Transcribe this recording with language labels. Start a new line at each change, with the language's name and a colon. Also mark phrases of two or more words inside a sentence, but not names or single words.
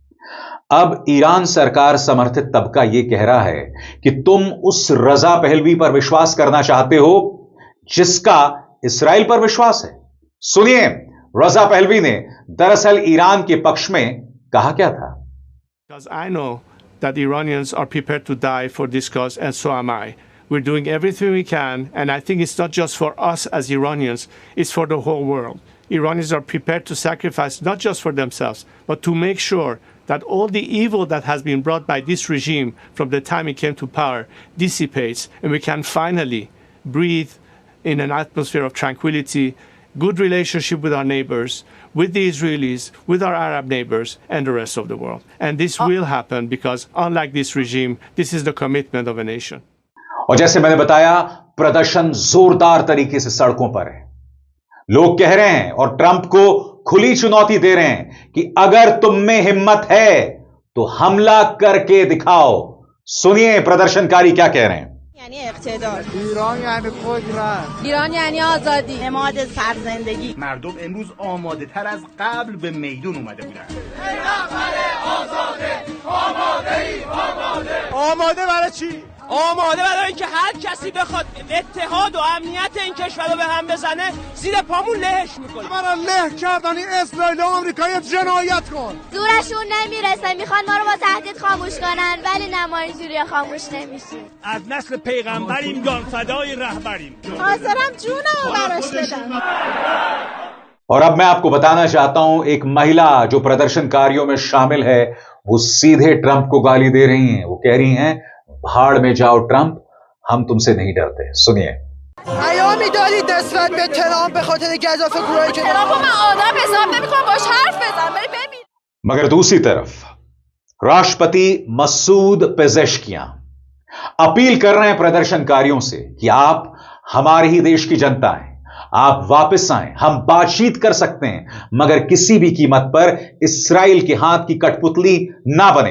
Hindi: अब ईरान सरकार समर्थित तबका यह कह रहा है कि तुम उस रजा पहलवी पर विश्वास करना चाहते हो जिसका इस्राएल पर विश्वास है। सुनिए रजा पहलवी ने दरअसल ईरान के पक्ष में कहा क्या था।
English: Because I know that Iranians are prepared to die for this cause, and so am I. We're doing everything we can, and I think it's not just for us as Iranians, it's for the whole world. Iranians are prepared to sacrifice not just for themselves, but to make sure that all the evil that has been brought by this regime from the time it came to power dissipates, and we can finally breathe in an atmosphere of tranquility, good relationship with our neighbors, with the Israelis, with our Arab neighbors, and the rest of the world. And this will happen because, unlike this regime, this is the commitment of a nation.
Hindi: और जैसे मैंने बताया, प्रदर्शन जोरदार तरीके से सड़कों पर है। लोग कह रहे हैं और ट्रंप को खुली चुनौती दे रहे हैं कि अगर तुम में हिम्मत है तो हमला करके दिखाओ। सुनिए प्रदर्शनकारी क्या कह रहे हैं।
Persian: یعنی اقتدار. ایران یعنی قدرت. ایران یعنی آزادی. حمایت سرزندگی. مردم امروز آماده تر از قبل به میدون اومده بودن. آماده برای چی؟ آماده برای اینکه هر کسی بخواد اتحاد و امنیت این کشور رو به هم بزنه زیر پامون لهش میکنه. برای له کردن اسرائیل و آمریکا جنایت کن. زورشون نمیرسه، میخوان ما رو با تهدید خاموش کنن، ولی نه ما اینجوری خاموش نمیشیم. از نسل پیغمبریم، جان فدای رهبریم. حاضرم جونمو براش بدم.
Hindi: और अब मैं आपको बताना चाहता हूं, एक महिला जो प्रदर्शनकारियों में शामिल है वो सीधे ट्रंप को गाली दे रही हैं। वो कह रही हैं भाड़ में जाओ ट्रंप, हम तुमसे नहीं डरते। सुनिए।
Persian: پیامی دارید نسبت به ترامپ به خاطر گزاف گروهی که ترامپ من آدم حساب نمی‌کنم باش حرف بزن بری ببین.
Hindi: मगर दूसरी तरफ राष्ट्रपति मसूद पेजेश्कियां अपील कर रहे हैं प्रदर्शनकारियों से कि आप हमारे ही देश की जनता हैं, आप वापस आएं, हम बातचीत कर सकते हैं, मगर किसी भी कीमत पर इस्राइल के हाथ की कठपुतली ना बने।